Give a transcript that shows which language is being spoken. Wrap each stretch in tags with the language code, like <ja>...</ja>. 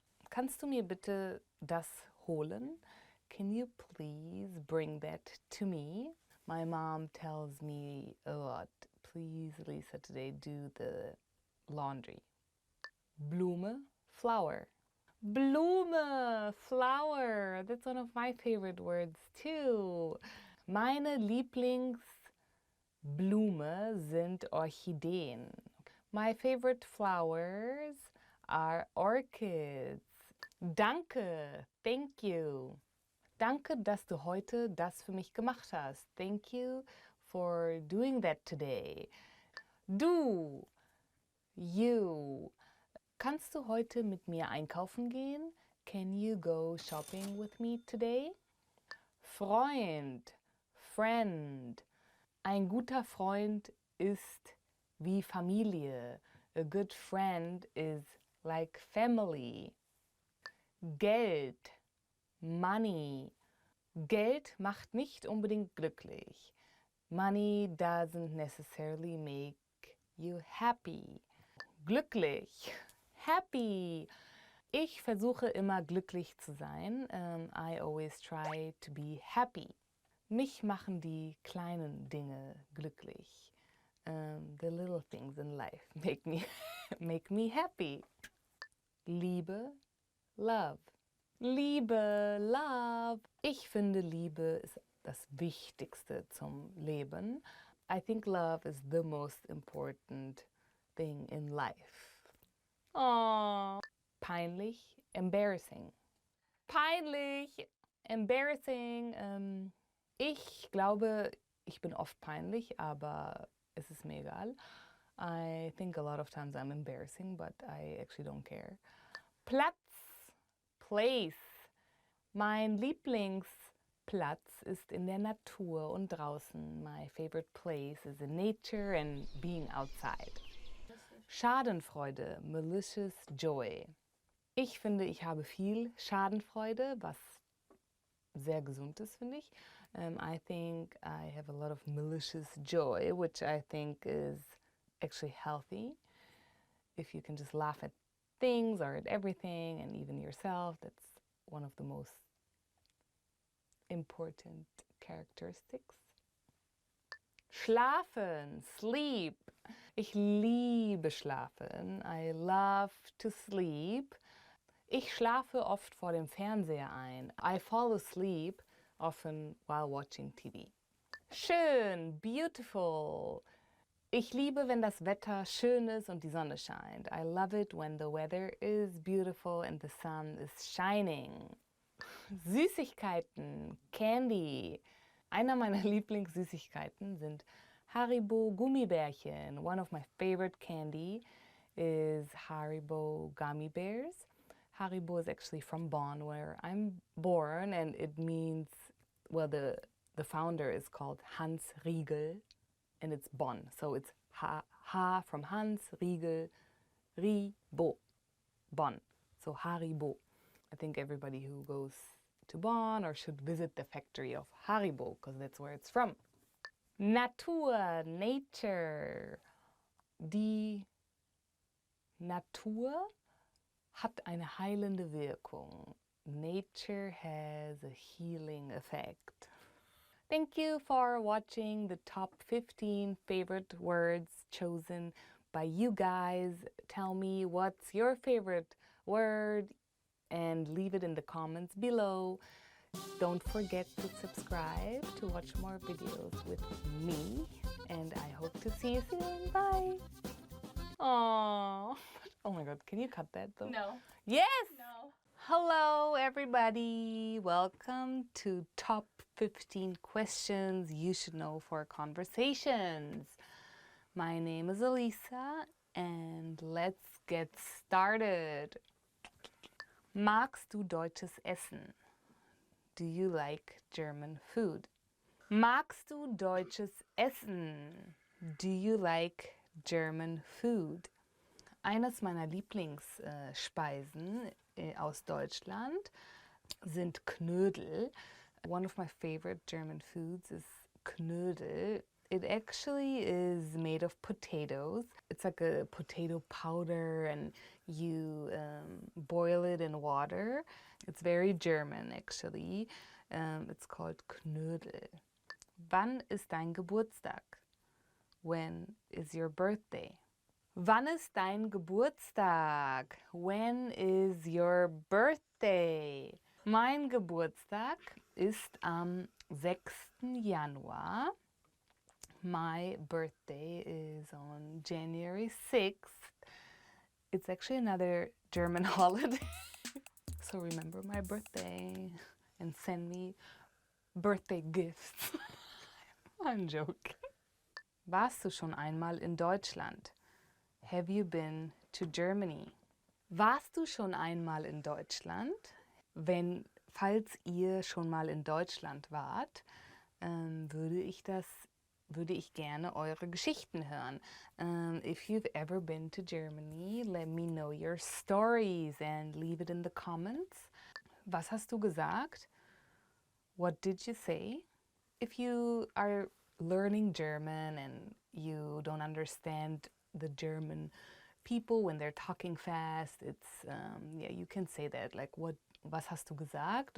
<de>Kannst du mir bitte das holen?</de> <en>Can you please bring that to me? My mom tells me a lot, please, Lisa, today do the laundry.</en> <de>Blume, flower. Blume, flower.</de> <en>That's one of my favorite words too.</en> <de>Meine Lieblingsblume sind Orchideen.</de> <en>My favorite flowers are orchids.</en> <de>Danke,</de> <en>thank you.</en> <de>Danke, dass du heute das für mich gemacht hast.</de> <en>Thank you for doing that today.</en> <de>Du, you. Kannst du heute mit mir einkaufen gehen?</de> <en>Can you go shopping with me today?</en> <de>Freund, friend. Ein guter Freund ist wie Familie.</de> <en>A good friend is like family.</en> <de>Geld, money. Geld macht nicht unbedingt glücklich.</de> <en>Money doesn't necessarily make you happy.</en> <de>Glücklich, happy. Ich versuche immer glücklich zu sein.</de> <en>I always try to be happy.</en> <de>Mich machen die kleinen Dinge glücklich.</de> <en>The little things in life make me happy.</en> <de>Liebe, love. Liebe, love. Ich finde, Liebe ist das Wichtigste zum Leben.</de> <en>I think love is the most important thing in life.</en> <de>Aww. Peinlich, embarrassing. Peinlich, embarrassing. Ich glaube, ich bin oft peinlich, aber es ist mir egal.</de> <en>I think a lot of times I'm embarrassing, but I actually don't care.</en> <de>Platz, place. Mein Lieblingsplatz ist in der Natur und draußen.</de> <en>My favorite place is in nature and being outside.</en> <de>Schadenfreude, malicious joy. Ich finde, ich habe viel Schadenfreude, was sehr gesund ist, finde ich.</de> <en>I think I have a lot of malicious joy, which I think is actually healthy. If you can just laugh at things or at everything and even yourself, that's one of the most important characteristics.</en> <de>Schlafen, sleep. Ich liebe schlafen.</de> <en>I love to sleep.</en> <de>Ich schlafe oft vor dem Fernseher ein.</de> <en>I fall asleep often while watching TV.</en> <de>Schön, beautiful. Ich liebe, wenn das Wetter schön ist und die Sonne scheint.</de> <en>I love it when the weather is beautiful and the sun is shining.</en> <de>Süßigkeiten, Candy. Einer meiner Lieblingssüßigkeiten sind Haribo Gummibärchen.</de> <en>One of my favorite candy is Haribo gummy bears. Haribo is actually from Bonn, where I'm born, and it means, well, the founder is called Hans Riegel, and it's Bonn. So it's Ha from Hans, Riegel, Ribo, Bonn. So Haribo. I think everybody who goes to Bonn or should visit the factory of Haribo, because that's where it's from. Natur, nature. Die Natur hat eine heilende Wirkung. Nature has a healing effect. Thank you for watching the top 15 favorite words chosen by you guys. Tell me what's your favorite word and leave it in the comments below. Don't forget to subscribe to watch more videos with me, and I hope to see you soon. Bye! Aww. Oh my god, can you cut that though? No. Yes! No. Hello everybody! Welcome to Top 15 Questions You Should Know for Conversations. My name is Elisa, and let's get started.</en> <de>Magst du deutsches Essen?</de> <en>Do you like German food?</en> <de>Magst du deutsches Essen?</de> <en>Do you like German food?</en> <de>Eines meiner Lieblingsspeisen aus Deutschland sind Knödel.</de> <en>One of my favorite German foods is Knödel. It actually is made of potatoes. It's like a potato powder, and you boil it in water. It's very German, actually. It's called Knödel.</en> <de>Wann ist dein Geburtstag?</de> <en>When is your birthday?</en> <de>Wann ist dein Geburtstag?</de> <en>When is your birthday?</en> <de>Mein Geburtstag ist am 6. Januar.</de> <en>My birthday is on January 6th. It's actually another German holiday. So remember my birthday and send me birthday gifts. I'm joking.</en> <de>Warst du schon einmal in Deutschland?</de> <en>Have you been to Germany?</en> <de>Warst du schon einmal in Deutschland? Falls ihr schon mal in Deutschland wart, würde ich gerne eure Geschichten hören.</de> <en>If you've ever been to Germany, let me know your stories and leave it in the comments.</en> <de>Was hast du gesagt?</de> <en>What did you say? If you are learning German and you don't understand the German people when they're talking fast, it's you can say that, like,</en> <de>was hast du gesagt?</de>